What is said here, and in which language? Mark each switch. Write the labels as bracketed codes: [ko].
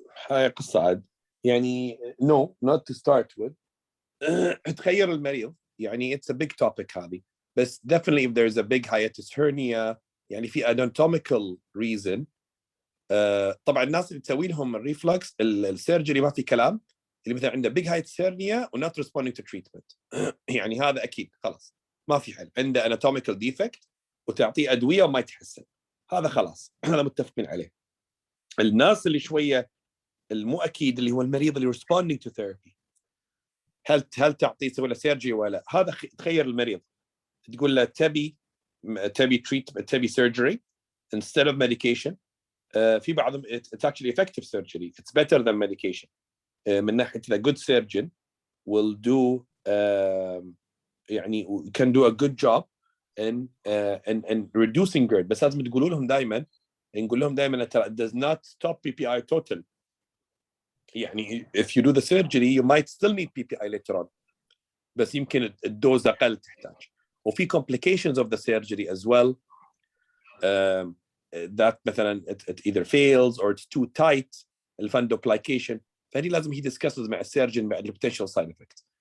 [ar] هاي قصة عاد يعني [en] no not to start with. [ar] تخير المريض يعني [en] it's a big topic هذه، بس definitely if there's a big hiatus hernia [ar] يعني في [en] anatomical reason. [ar] طبعا الناس اللي تسوي لهم الريفلكس السيرجري ما في كلام، اللي مثلا عنده big hiatus hernia و [en] not responding to treatment [ar] يعني هذا أكيد خلاص ما في حل. عنده anatomical defect وتعطيه أدوية وما يتحسن، هذا خلاص هذا متفقين عليه. الناس اللي شوية المو أكيد اللي هو المريض اللي [en] responding to therapy، [ar] هل تعطيه تسوي له سيرجري ولا؟ هذا تخير المريض، تقول له تبي treatment تبي [en] surgery instead of medication. [ar] في بعضهم [en] it's actually effective surgery, it's better than medication. [ar] من ناحية [en] the good surgeon will do يعني can do a good job in reducing GERD. [ar] بس لازم تقولوا لهم دائما، نقول لهم دائما [en] it does not stop PPI total. يعني if you do the surgery you might still need PPI later on، [ar] بس يمكن الدوز أقل تحتاج. [en] وفي complications of the surgery as well that مثلا it either fails or it's too tight الفندوبلايكيشن، [ar] فهذه لازم [en] he discusses [ar] مع السيرجن مع [en] the potential side effects.